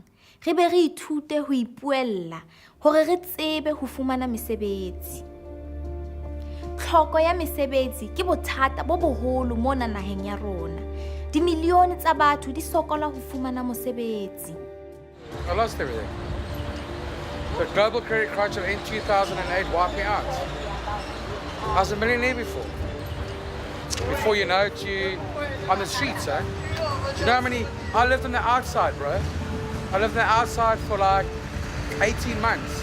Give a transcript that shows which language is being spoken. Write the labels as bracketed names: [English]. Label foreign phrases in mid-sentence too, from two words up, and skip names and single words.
[Southern Sotho] Re be re ithute ho ipuella hore re tsebe ho fumana mesebetsi. Tlhoko ya mesebetsi ke bothata bo boholo mona naheng ya rona. Dimilione tsa batho di sokola ho fumana mosebetsi. [English] I lost everything. The global credit crunch in 2008 wiped me out. I was a millionaire before. Before you know it, you on the streets, eh? Do you know how many? I lived on the outside, bro. I lived on the outside for like 18 months.